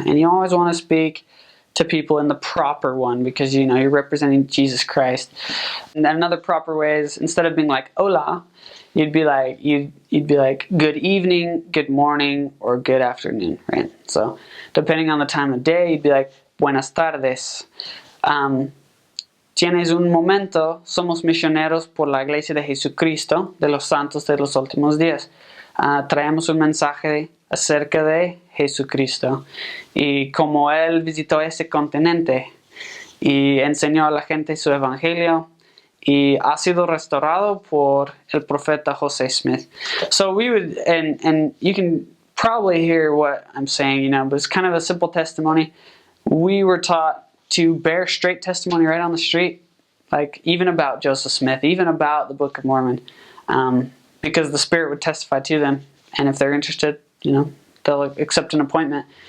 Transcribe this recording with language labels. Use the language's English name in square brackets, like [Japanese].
[English] And you always want to speak to people in the proper one, because you know you're representing Jesus Christ. And another proper way is, instead of being like hola, you'd be like good evening, good morning, or good afternoon, right? So depending on the time of day, you'd be like [Spanish] buenas tardes. Tienes un momento, somos misioneros por la Iglesia de Jesucristo de los Santos de los Últimos Días. Traemos un mensaje acerca de Jesucristo y como Él visitó ese continente y enseñó a la gente su evangelio y ha sido restaurado por el profeta José Smith. [English] So we would, and you can probably hear what I'm saying, you know, but it's kind of a simple testimony. We were taught to bear straight testimony right on the street, like even about Joseph Smith, even about the Book of Mormon, because the Spirit would testify to them, and if they're interested, you know, they'll accept an appointment.